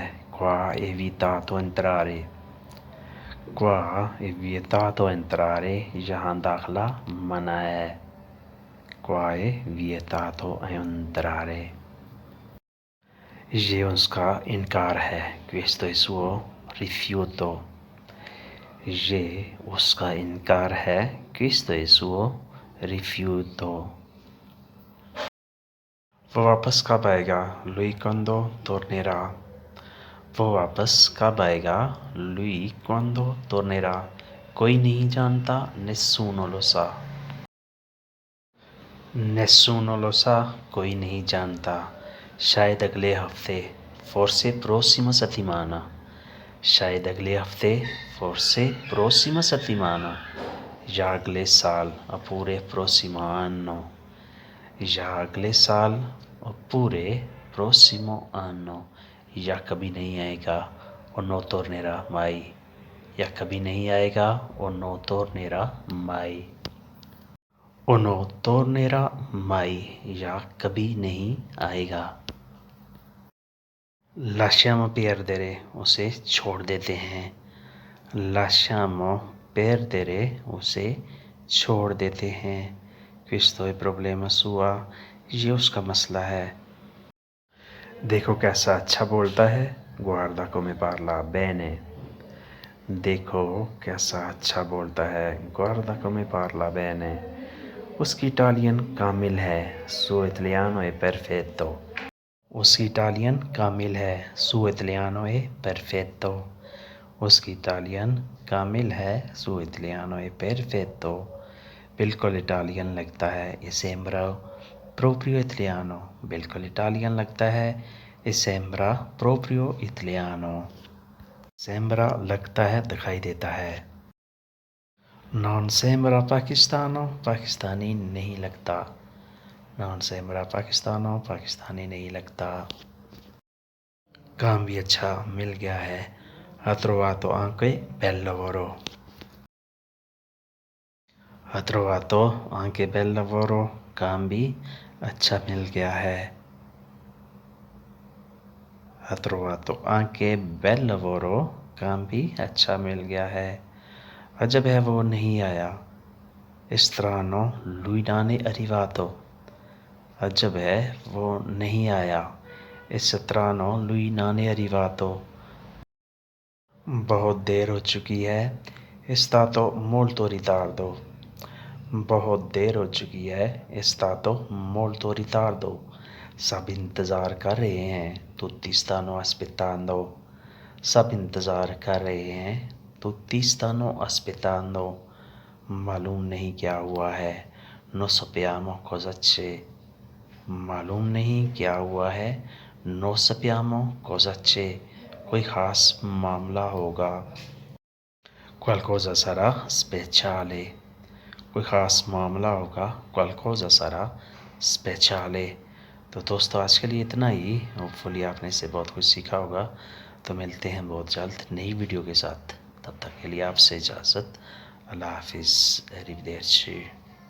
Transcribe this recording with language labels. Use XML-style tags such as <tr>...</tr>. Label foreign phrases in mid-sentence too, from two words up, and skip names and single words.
<it>qua è vietato entrare, qua è vietato entrare,</it> <ur>یہاں داخلہ منع ہے.</ur> <it>qua è vietato entrare,</it> <ur>یہ اس کا انکار ہے.</ur> <it>क्वेस्तो il suo rifiuto,</it> <ur>یہ اس کا انکار ہے.</ur> <it>क्वेस्तो il suo rifiuto।</it> <ur>وہ واپس کب آئے گا.</ur> <it>lui quando tornerà,</it> <ur>وہ واپس کب آئے گا.</ur> <it>lui quando tornerà,</it> <ur>کوئی نہیں جانتا.</ur> <it>nessuno lo sa, nessuno lo sa,</it> <ur>کوئی نہیں جانتا. شاید اگلے ہفتے,</ur> <it>forse prossima settimana,</it> <ur>شاید اگلے ہفتے,</ur> <it>forse prossima settimana,</it> <ur>یا اگلے سال,</ur> <it>oppure prossimo anno,</it> <ur>یا اگلے سال,</ur> <it>oppure prossimo anno,</it> <ur>یا کبھی نہیں آئے گا,</ur> <it>o non tornerà mai,</it> <ur>یا کبھی نہیں آئے گا,</ur> <it>o non tornerà mai, o non tornerà mai,</it> <ur>یا کبھی نہیں آئے گا.</ur> <it>lasciamo perdere,</it> <ur>اسے چھوڑ دیتے ہیں.</ur> <it>lasciamo perdere,</it> <ur>اسے چھوڑ دیتے ہیں.</ur> <it>questo è problema sua,</it> <ur>یہ اس کا مسئلہ ہے. دیکھو کیسا اچھا بولتا ہے.</ur> <it>guarda come parla bene,</it> <ur>دیکھو کیسا اچھا بولتا ہے.</ur> <it>guarda come parla bene,</it> <ur>اس کی اٹالین کامل ہے.</ur> <it>suo italiano è perfetto,</it> <ur>اس کی اٹالین کامل ہے.</ur> <it>suo italiano è perfetto,</it> <ur>اس کی اٹالین کامل ہے.</ur> <it>suo italiano è perfetto,</it> <ur>بالکل اٹالین لگتا ہے.</ur> <it>e sembra proprio italiano,</it> <ur>بالکل اٹالین لگتا ہے.</ur> <it>e sembra proprio italiano, sembra</it> <ur>لگتا ہے، دکھائی دیتا ہے.</ur> <it>non sembra pakistano,</it> <ur>پاکستانی نہیں لگتا.</ur> <it>non sembra pakistano,</it> <ur>پاکستانی نہیں لگتا. کام بھی اچھا مل گیا ہے.</ur> <it>ha trovato anche bel lavoro, ha trovato anche bel lavoro,</it> <ur>کام بھی اچھا مل گیا ہے.</ur> <it>ha trovato anche bel lavoro,</it> <ur>کام بھی اچھا مل گیا ہے. عجب ہے وہ نہیں آیا.</ur> <it>strano lui non è arrivato,</it> <ur>عجب ہے وہ نہیں آیا.</ur> <it>strano lui non è arrivato,</it> <ur>بہت دیر ہو چکی ہے.</ur> <it>stato molto ritardo,</it> <ur>بہت دیر ہو چکی ہے.</ur> <it>stato molto ritardo,</it> <ur>سب انتظار کر رہے ہیں.</ur> <it>tutti stanno aspettando,</it> <ur>سب انتظار کر رہے ہیں.</ur> <it>tutti stanno aspettando,</it> <ur>معلوم نہیں کیا ہوا ہے.</ur> <it>non sappiamo cosa c'è,</it> <ur>معلوم نہیں کیا ہوا ہے.</ur> <it>non sappiamo cosa c'è,</it> <ur>کوئی خاص معاملہ ہوگا.</ur> <it>qualcosa sarà speciale,</it> <ur>کوئی خاص معاملہ ہوگا.</ur> <it>qualcosa sarà speciale।</it> <ur>تو دوستوں، آج کے لیے اتنا ہی۔ ہوپفلی آپ نے اس سے بہت کچھ سیکھا ہوگا. تو ملتے ہیں بہت جلد نئی ویڈیو کے ساتھ. تب تک کے لیے آپ سے اجازت۔ اللہ حافظ. arrivederci।</ur>